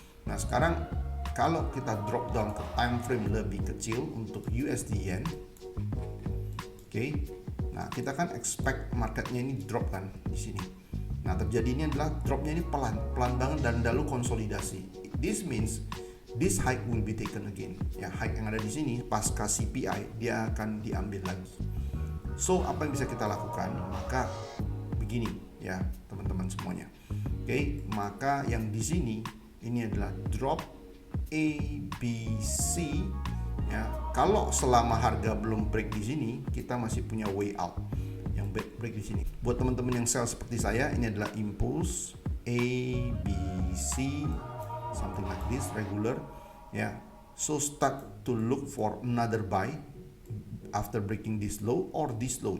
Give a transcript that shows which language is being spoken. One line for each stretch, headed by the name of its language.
Indonesian: Nah, sekarang kalau kita drop down ke time frame lebih kecil untuk USD Yen, oke. Nah, kita kan expect marketnya ini drop kan di sini. Nah, terjadinya adalah dropnya ini pelan banget dan lalu konsolidasi.
English: This means this hike will be taken again.
Indonesian: Ya, hike yang ada di sini pasca CPI dia akan diambil lagi. So, apa yang bisa kita lakukan? Maka begini ya, teman-teman semuanya. Oke, maka yang di sini ini adalah drop A, B, C, ya. Kalau selama harga belum break di sini, kita masih punya way out yang break di sini. Buat teman-teman yang sell seperti saya, ini adalah impulse A, B, C,
English: something like this,
Indonesian: regular, ya.
English: So start to look for another buy after breaking this low or this low.